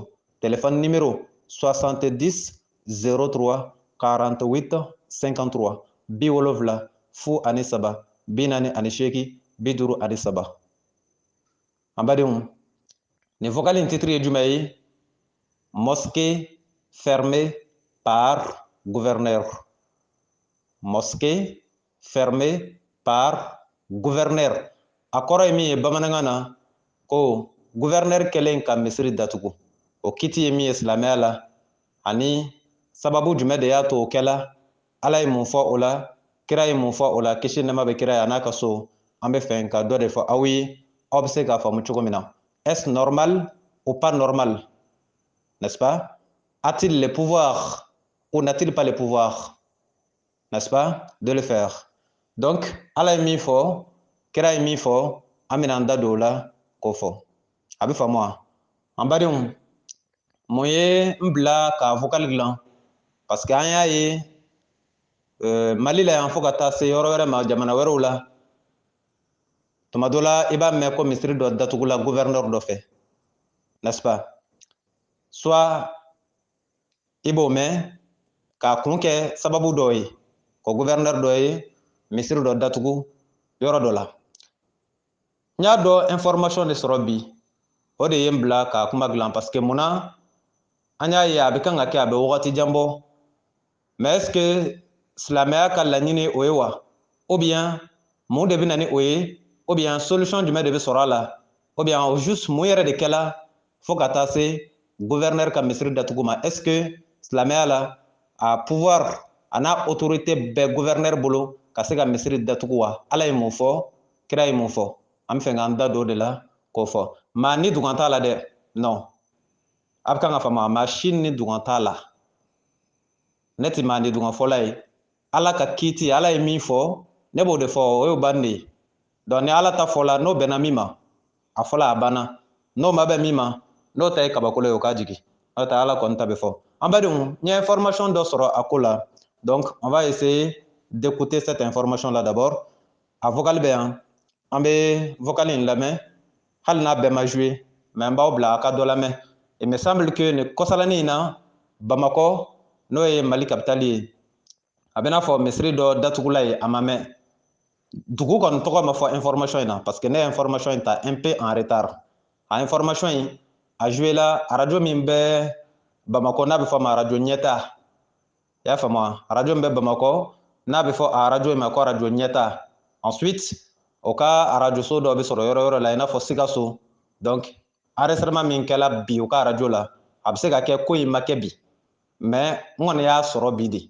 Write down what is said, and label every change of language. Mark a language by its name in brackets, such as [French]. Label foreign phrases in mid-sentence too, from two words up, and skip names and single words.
[French] Téléphone numéro [Bambara] 70 03 48 53 70 fu ani saba 48 53. An badenw, nin vocal in titre ye jumɛn ye? [French] Mosquée fermée par gouverneur. Mosquée fermée par gouverneur. [Bambara] A kɔrɔ ye min ye bamanankan na ko gouverneur kɛlen ka misiri datugu. O kiti ye min ye silamɛya la ani sababu jumɛn de y'a to o kɛla. Ala ye mun fɔ o la, kira ye mun fɔ o la, kisi nɛɛma bɛ kira ye a n'a ka so. An bɛ fɛ ka dɔ de fɔ aw ye, aw bɛ se k'a faamu cogo min na. [French] Est normal ou pas normal? N'est-ce pas? A-t-il le pouvoir ou n'a-t-il pas le pouvoir? N'est-ce pas? De le faire. Donc, [Bambara] Ala ye min fɔ, kira ye min fɔ, an bɛna an da don o la k'o fɔ. A bɛ faamu wa? An badenw, mun ye n bila ka vocal dilan? [French] Parce que [Bambara] an y'a ye Mali la yan fo ka taa se yɔrɔ wɛrɛ ma jamana wɛrɛw la. Tuma dɔ la i b'a mɛn ko misiri dɔ datugula gouverneur dɔ fɛ. [French] N'est-ce pas? [Bambara] Soit i b'o mɛn k'a kun kɛ sababu dɔ ye, ko gouverneur dɔ ye misiri dɔ datugu yɔrɔ dɔ la. N y'a dɔn information de sɔrɔ bi, o de ye n bila k'a kuma dilan [French] parce que [Bambara] munna an y'a ye a bɛ kan ka kɛ a bɛ wagati jan bɔ. [French] Mais est ce que [Bambara] silamɛya ka laɲini o ye wa? [French] Ou bien [Bambara] mun de bɛ na ni o ye? [French] Ou bien solution [Bambara] jumɛn de bɛ sɔrɔ a la? [French] Ou bien au juste [Bambara] mun yɛrɛ de kɛla fo ka taa se gouverneur ka misiri datugu ma? [French] Est ce que [Bambara] silamɛya la a pouvoir a n'a autorité bɛɛ gouverneur bolo ka se ka misiri datugu wa? Ala ye mun fɔ, kira ye mun fɔ? An bɛ fɛ k'an da don o de la k'o fɔ. Maa ni dugan t'a la dɛ, non. A bɛ kan ka faamu, maa si ni dugan t'a la. Ne tɛ maa ni dugan fɔla ye. Ala ka kiiti, Ala ye min fɔ, ne b'o de fɔ, o y'o ban de ye. Donc ni Ala ta fɔla, n'o bɛnna min ma, a fɔla a banna. N'o ma bɛn min ma, n'o ta ye kabako ye o k'a jigin. N'o tɛ Ala kɔni ta bɛ fɔ. An badenw, n ye information dɔ sɔrɔ a ko la. [French] Donc on va essayer d'écouter cette information là d'abord. [Bambara] A vocal bɛ yan, an bɛ vocal in lamɛn, hali n'a bɛɛ ma jouer, mais n b'aw bila a ka dɔ lamɛn. [French] Il me semble que [Bambara] nin kɔsalanin in na, Bamakɔ, n'o ye Mali capitale ye, a bɛ n'a fɔ misiri dɔ datugula ye a ma mɛn. Dugu kɔni tɔgɔ ma fɔ information in na [French] parce que [Bambara] ne ye information in ta [French] un peu en retard. [Bambara] A information in [French] a joué la radio [Bambara] min bɛ Bamakɔ n'a bɛ fɔ a ma radio ɲɛta. I y'a faamu wa? Radio min bɛ Bamakɔ n'a bɛ fɔ a radio in ma ko radio ɲɛta. Ensuite o ka radio so dɔ bɛ sɔrɔ yɔrɔ yɔrɔ la i n'a fɔ Sikaso. [French] Donc enregistrement [Bambara] min kɛla bi u ka radio la a bɛ se ka kɛ ko in ma kɛ bi mais n kɔni y'a sɔrɔ bi de.